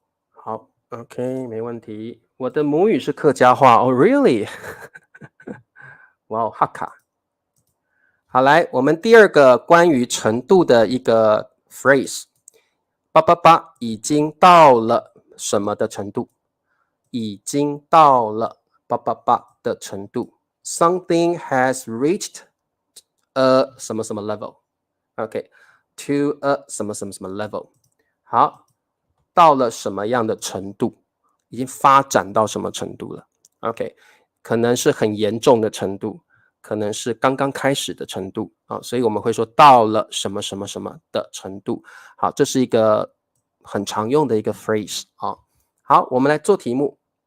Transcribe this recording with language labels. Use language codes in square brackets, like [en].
[zh] 好 OK， 没问题。我的母语是客家话really 哇哈卡。好，来，我们第二个关于程度的一个 phrase， 已经到了什么的程度？已经到了的程度。 [en] Something has reached a [zh] 什么什么 [en] level。OK， to a 什么什么什么 level。 [zh] 好，到了什么样的程度？已经发展到什么程度了 ？OK， 可能是很严重的程度。可能是刚刚开始的程度所以我们会说到了什么什么什么的程度。好，这是一个很常用的一个 phrase 好，我们来做题目。